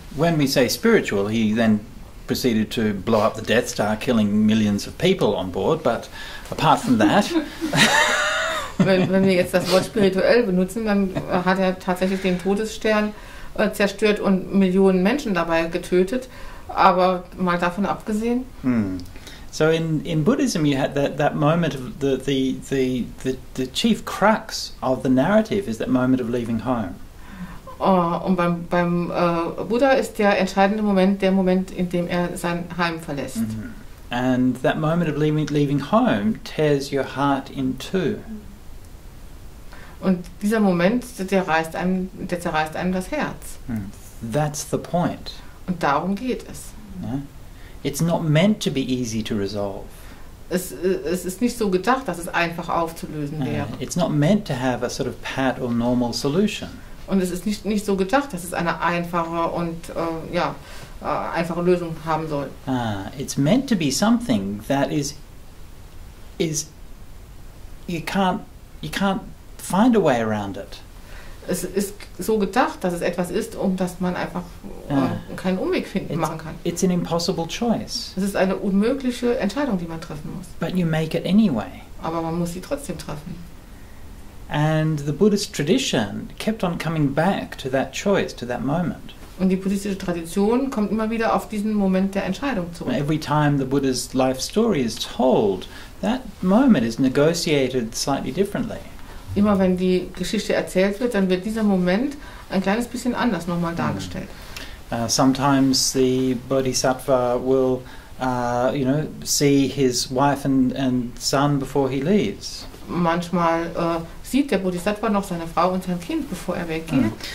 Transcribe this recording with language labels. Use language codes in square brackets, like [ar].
[en] When we say spiritual, he then proceeded to blow up the Death Star, killing millions of people on board, but apart from that... [de] wenn wir jetzt das Wort spirituell benutzen, dann hat er tatsächlich den Todesstern zerstört und Millionen Menschen dabei getötet, aber mal davon abgesehen... [en] So in Buddhism you had that moment of the chief crux of the narrative is that moment of leaving home. [de] Und beim Buddha ist der entscheidende Moment der Moment, in dem er sein Heim verlässt. [en] And that moment of leaving home tears your heart in two. [de] Und dieser Moment, der zerreißt einem das Herz. [en] That's the point. [de] Und darum geht es. [en] Yeah? It's not meant to be easy to resolve. [de] Es ist nicht so gedacht, dass es einfach aufzulösen wäre. [en] It's not meant to have a sort of pat or normal solution. [de] Und es ist nicht so gedacht, dass es eine einfache und einfache Lösung haben soll. [en] It's meant to be something that is you can't find a way around it. [de] Es ist so gedacht, dass es etwas ist, um das man einfach keinen Umweg machen kann. [en] It's an impossible choice. [de] Es ist eine unmögliche Entscheidung, die man treffen muss. [en] But you make it anyway. [de] Aber man muss sie trotzdem treffen. [en] And the Buddhist tradition kept on coming back to that choice, to that moment. [de] Und die buddhistische Tradition kommt immer wieder auf diesen Moment der Entscheidung zurück. [en] Every time the Buddha's life story is told, that moment is negotiated slightly differently. [de] Immer wenn die Geschichte erzählt wird, dann wird dieser Moment ein kleines bisschen anders nochmal dargestellt. [en] Sometimes the Bodhisattva will, see his wife and son before he leaves. [de] Manchmal sieht der Bodhisattva noch seine Frau und sein Kind, bevor er weggeht.